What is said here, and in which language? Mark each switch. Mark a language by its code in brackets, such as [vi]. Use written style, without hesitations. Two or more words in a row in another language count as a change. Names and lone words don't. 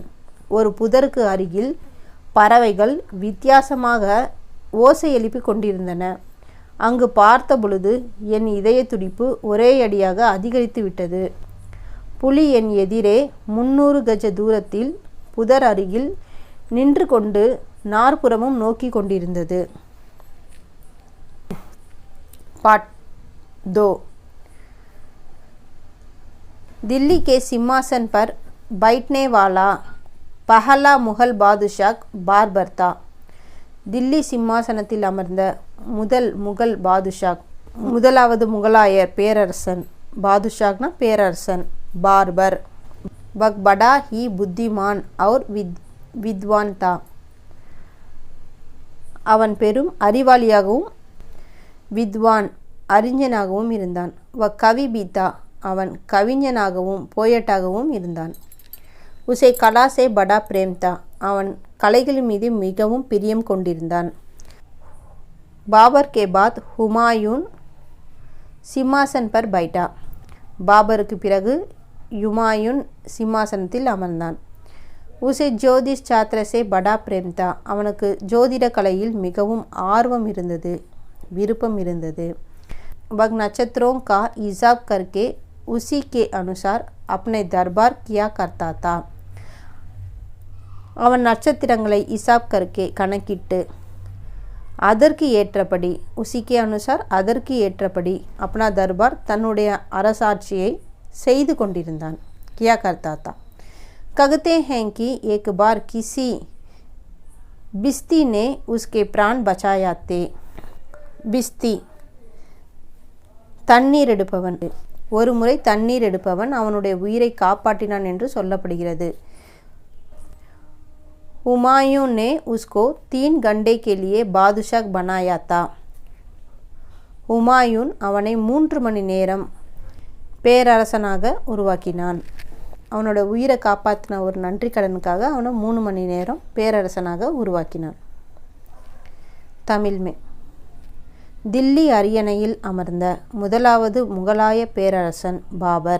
[ta] ஒரு புதருக்கு அருகில் பறவைகள் வித்தியாசமாக ஓசை எழுப்பி கொண்டிருந்தன. அங்கு பார்த்த பொழுது என் இதய துடிப்பு ஒரே அடியாக அதிகரித்து விட்டது. புலி என் எதிரே 300 கஜ தூரத்தில் புதர் அருகில் நின்று கொண்டு நாற்புறமும் நோக்கி கொண்டிருந்தது. [hi] पार्ट 2. दिल्ली के सिंहासन पर बैठने वाला पहला मुगल बादशाह बाबर था. दिल्ली சிம்மாசனத்தில் அமர்ந்த முதல் முகல் பாதுஷா, முதலாவது முகலாயர் பேரரசன், பாதுஷாக்னா பேரரசன், [ta] बाबर. [hi] वह बड़ा ही बुद्धिमान और विद्वान था. [ta] அவன் பெரும் அறிவாளியாகவும் வித்வான் அறிஞனாகவும் இருந்தான். [hi] वह कवि भी था. [ta] அவன் கவிஞனாகவும் போயட்டாகவும் இருந்தான். [hi] उसे कला से बड़ा प्रेम था. [ta] அவன் கலைகள் மீது மிகவும் பிரியம் கொண்டிருந்தான். [hi] बाबर के बाद हुमायूँ सिंहासन पर बैठा. [ta] பாபருக்கு பிறகு யுமாயூன் சிம்மாசனத்தில் அமர்ந்தான். [hi] उसे ज्योतिष शास्त्र से बड़ा प्रेम था. [ta] அவனுக்கு ஜோதிட கலையில் மிகவும் ஆர்வம் இருந்தது, விருப்பம் இருந்தது. [hi] वह नक्षत्रों का हिसाब करके उसी के अनुसार अपने दरबार किया करता था. [ta] அவன் நட்சத்திரங்களை [hi] हिसाब करके [ta] கணக்கிட்டு அதற்கு ஏற்றபடி, [hi] उसी के अनुसार [ta] அதற்கு ஏற்றபடி, [hi] अपना दरबार [ta] தன்னுடைய அரசாட்சியை செய்து கொண்டிருந்தான். [hi] किया करता था. कहते हैं कि एक बार किसी बिस्ती ने उसके प्राण बचाया थे. [ta] बिस्ती தண்ணீர் எடுப்பவன். ஒரு முறை தண்ணீர் எடுப்பவன் அவனுடைய உயிரை காப்பாற்றினான் என்று சொல்லப்படுகிறது. [hi] हुमायूं ने उसको 3 घंटे के लिए बादशाह बनाया था. [ta] हुमायून அவனை 3 மணி நேரம் பேரரசனாக உருவாக்கினான். அவனோட உயிரை காப்பாற்றின ஒரு நன்றி கடனுக்காக அவனை 3 மணி நேரம் பேரரசனாக உருவாக்கினான். தமிழ் में தில்லி அரியணையில் அமர்ந்த முதலாவது முகலாய பேரரசன் பாபர்.